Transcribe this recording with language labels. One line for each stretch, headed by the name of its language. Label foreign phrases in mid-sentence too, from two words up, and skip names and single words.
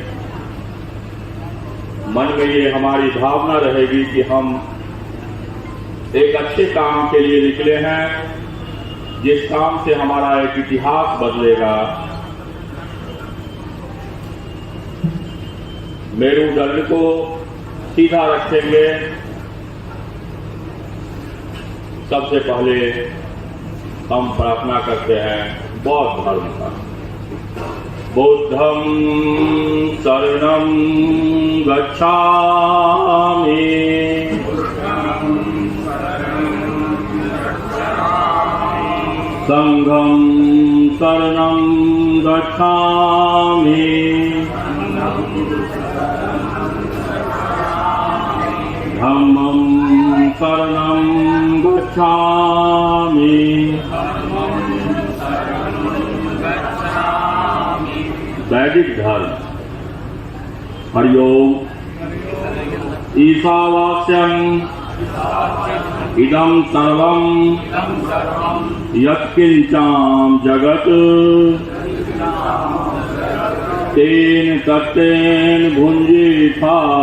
Hindi: मन में ये हमारी भावना रहेगी कि हम एक अच्छे काम के लिए निकले हैं, जिस काम से हमारा एक इतिहास बदलेगा। मेरुदंड को सीधा रखेंगे। सबसे पहले हम प्रार्थना करते हैं बौद्ध धर्म का।
Pali: बुद्धं शरणं गच्छामि, संघं शरणं गच्छामि, धम्मं शरणं गच्छामि,
Hindi: वैदिक धर्म। हरिओम।
Sanskrit: ईशावास्यम् इदं सर्वं यत्किंचां जगत् तेन तत्तेन भुञ्जीथा